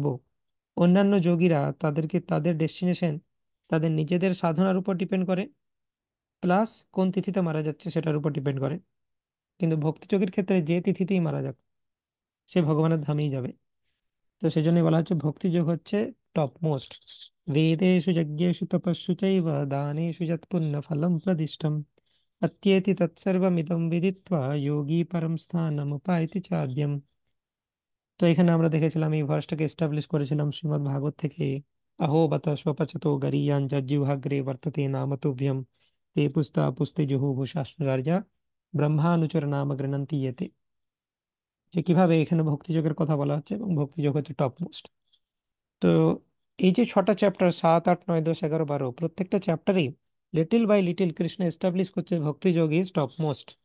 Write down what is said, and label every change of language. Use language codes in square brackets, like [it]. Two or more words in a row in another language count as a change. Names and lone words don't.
[bn] অন্যান্য যোগীরা তাদেরকে তাদের ডেস্টিনেশন তাদের নিজেদের সাধনার উপর ডিপেন্ড করে, প্লাস কোন তিথিতে মারা যাচ্ছে সেটার উপর ডিপেন্ড করে। কিন্তু ভক্তিযোগীর ক্ষেত্রে যে তিথিতেই মারা যাক, সে ভগবানের ধামেই যাবে। তো সেই জন্যই বলা হচ্ছে ভক্তিযোগ হচ্ছে [en] top most. [sa] বেদেষু যজ্ঞেষু তপস্যু চৈব দানেষু যৎ পুণ্য ফলম প্রদিষ্টম अत्येति तत्सर्वमिदं विदित्वा योगी परम স্থানমুপায়তি চাদ্যম। [bn] তো এখানে আমরা দেখেছিলাম, এই ভার্সটাকে এস্টাবলিশ করেছিলাম শ্রীমদ্ ভাগবত থেকে। [sa] अहो बत स्वपचतो गरीयान् जज्जिह्वाग्रे वर्तते नाम तुभ्यं ते पुस्ता पुस्ते जुहुः शास्त्रराजा ব্রহ্মানুচর নাম গৃণন্তি ইয়েতে। [bn] যে কিভাবে এখানে ভক্তিযোগের কথা বলা হচ্ছে, এবং ভক্তিযোগ হচ্ছে [en] top most. [bn] তো এই যে 6টা চ্যাপ্টার, 7, 8, 9, 10, 11, 12, প্রত্যেকটা চ্যাপ্টারেই [en] little by little [bn] কৃষ্ণ এস্টাবলিশ করছে ভক্তিযোগ [en] is top most.